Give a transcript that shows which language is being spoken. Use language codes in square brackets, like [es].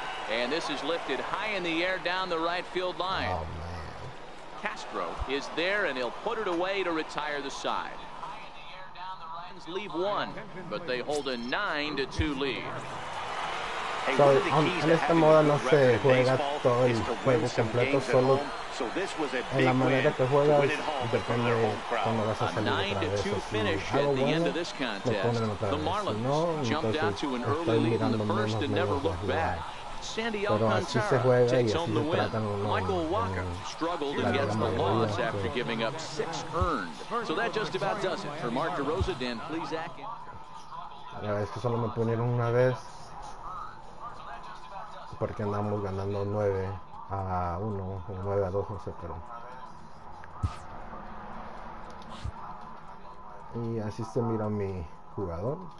[en] And this is lifted high in the air down the right field line. Oh, man. Castro is there, and he'll put it away to retire the side. Leave one, but they hold a 9-2 lead. [es] So, en esta moda no se juega todo el juego completo, solo en la manera que juegas depende cuando vas a salir otra vez. Si hago bueno, me ponen otra vez. Si no, entonces estoy mirando menos de jugar. Pero así se juega y así se tratan [en] Michael Walker struggled against the loss after giving up 6 earned. So that just about does it. For Mark DeRosa, Dan Plesac. [es] Es que solo me ponieron una vez porque andamos ganando 9-1 o 9-2, no sé, pero y así se mira mi jugador.